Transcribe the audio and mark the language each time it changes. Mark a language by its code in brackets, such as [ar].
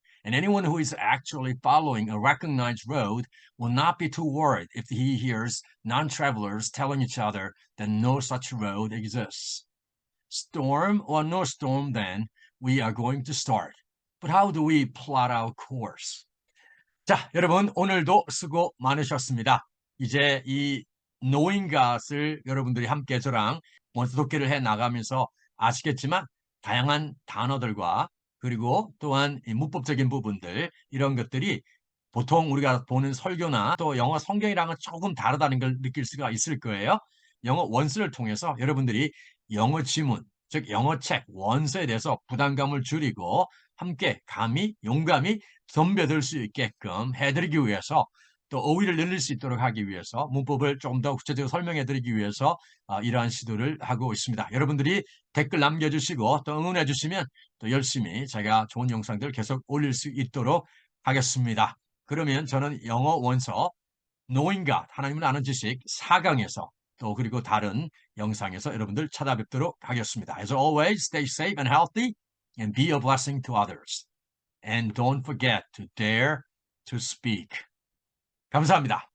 [en] And anyone who is actually following a recognized road will not be too worried if he hears non-travelers telling each other that no such road exists. Storm or no storm, then, we are going to start. But how do we plot our course? [ko] 자, 여러분, 오늘도 수고 많으셨습니다. 이제 이 knowing God을 여러분들이 함께 저랑 원서 독해를 해 나가면서 아시겠지만 다양한 단어들과 그리고 또한 이 문법적인 부분들 이런 것들이 보통 우리가 보는 설교나 또 영어 성경이랑은 조금 다르다는 걸 느낄 수가 있을 거예요. 영어 원서를 통해서 여러분들이 영어 지문, 즉 영어 책, 원서에 대해서 부담감을 줄이고 함께 감히 용감히 덤벼들 수 있게끔 해드리기 위해서 또 어휘를 늘릴 수 있도록 하기 위해서 문법을 조금 더 구체적으로 설명해 드리기 위해서 이러한 시도를 하고 있습니다. 여러분들이 댓글 남겨주시고 또 응원해 주시면 또 열심히 제가 좋은 영상들 계속 올릴 수 있도록 하겠습니다. 그러면 저는 영어 원서 Knowing God, 하나님을 아는 지식 4강에서 또 그리고 다른 영상에서 여러분들 찾아뵙도록 하겠습니다. [en] As always, stay safe and healthy and be a blessing to others. And don't forget to dare to speak. [ko] 감사합니다.